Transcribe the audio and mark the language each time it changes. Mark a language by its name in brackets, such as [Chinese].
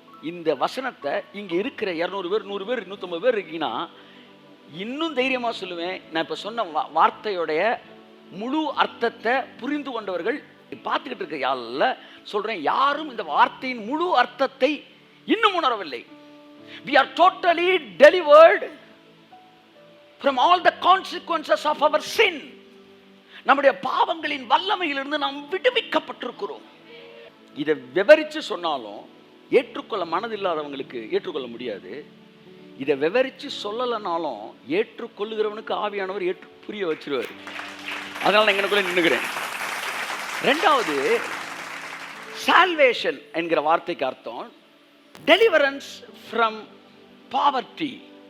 [Tamil] இந்த வசனத்தை இங்க இருக்கிற 200 பேர் 100 பேர் 150 பேர் இருக்கீங்கன்னா இன்னும் தைரியமா சொல்லுவேன், நான் இப்ப சொன்ன வார்த்தையோடைய முழு அர்த்தத்தை புரிந்து கொண்டவர்கள் பார்த்துக்கிட்டு இருக்க யாழ்ல சொல்றேன், யாரும் இந்த வார்த்தையின் முழு அர்த்தத்தை இன்னும் உணரவில்லை. [English] We are totally delivered from all the consequences of our sin. [Tamil] நம்முடைய பாவங்களின் வல்லமையிலிருந்து நாம் விடுவிக்கப்பட்டிருக்கிறோம். இதை விவரிச்சு சொன்னாலும் ஏற்றுக்கொள்ள மனதில்லாதவங்களுக்கு ஏற்றுக்கொள்ள முடியாது. இதை விவரிச்சு சொல்லலைனாலும் ஏற்றுக்கொள்ளுகிறவனுக்கு ஆவியானவர் புரிய வச்சிருவார். அதனால நான் எனக்குள்ள நின்னுகிறேன். ரெண்டாவது, சால்வேஷன் என்கிற வார்த்தைக்கு அர்த்தம் [English] Deliverance from poverty.